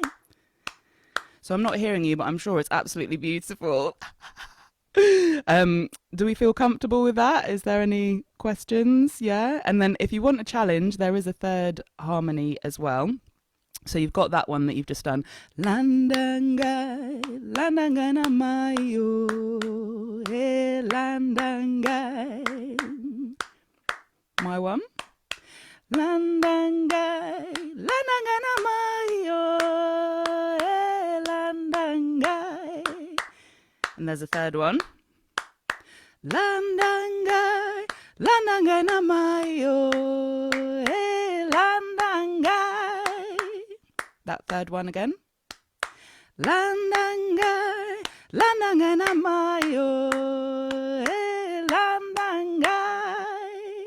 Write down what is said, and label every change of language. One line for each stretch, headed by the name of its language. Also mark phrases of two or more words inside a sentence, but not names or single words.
English: So I'm not hearing you, but I'm sure it's absolutely beautiful. Do we feel comfortable with that? Is there any questions? Yeah. And then if you want a challenge, there is a third harmony as well. So you've got that one that you've just done. Landangai, Landangai namayo, Landangai. My one. Landangai, Landangai namayo, Landangai. And there's a third one. Landangai, Landangai namayo, Landangai. That third one again. Landangai, Landangai namayo, Landangai.